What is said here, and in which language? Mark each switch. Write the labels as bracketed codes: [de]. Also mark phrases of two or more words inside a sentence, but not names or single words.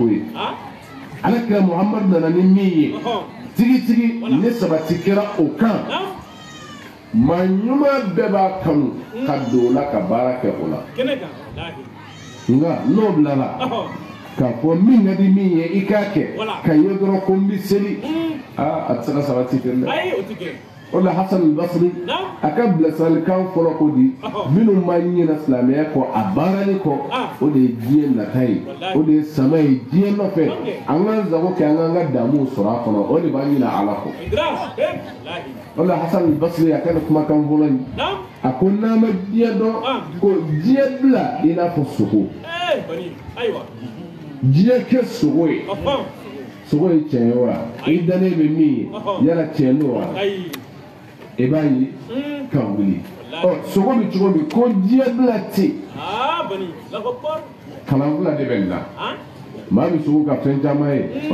[bm] ye Alakira Muhamadu nana ni min ye tigitigi ni sabati kɛra o kan maa ɲuman bɛɛ b'a kanu ka don o la ka baara kɛ o la nka n'o bilala k'a fɔ min ka di min ye i k'a kɛ ka ye dɔrɔn ko n bɛ seli a tɛ se ka sabati ten dɛ o la Hasan al-Basri a ka bilasiralikan fɔlɔ ko di minnu b'a ɲɛna silamɛya kɔ a baarali kɔ o de ye diɲɛ nata ye o de ye sama ye diɲɛ nɔfɛ an ka zago kɛ an k'an ka damuw sɔrɔ a kɔnɔ o de b'a ɲɛna Ala kɔ o la Hasan al-Basri a ka nin kumakan fɔlɔ in a ko n'an ma diɲɛ dɔn ko diɲɛ bila i n'a fɔ sogo diɲɛ kɛ sogo ye sogo ye tiɲɛ ye wa i dannen bɛ min ye yala tiɲɛ don wa i b'a ye ka wuli sogo bɛ cogo min ko diɲɛ bila ten kalan fila de bɛ na maa bɛ sogo ka fɛn caman ye o